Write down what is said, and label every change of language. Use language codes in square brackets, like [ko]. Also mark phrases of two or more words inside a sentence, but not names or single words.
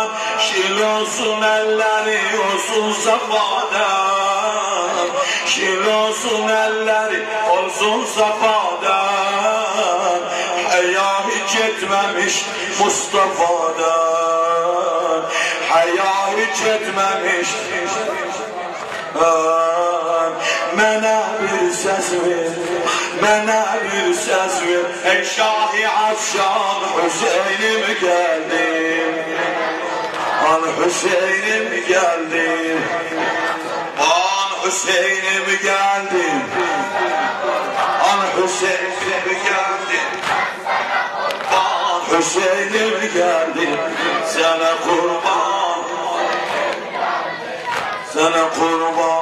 [tr] Şil olsun elleri olsun safadan, şil olsun elleri olsun safadan. Haya hiç etmemiş Mustafa'dan, haya hiç etmemiş. [az] Mənə bir səs ver, mənə bir səs ver. Ey Şah-ı Əfşan, Hüseynim gəldi, an Hüseynim gəldi, an Hüseynim gəldi, an Hüseynim gəldi, an Hüseynim gəldi, sənə qurban, sənə qurban.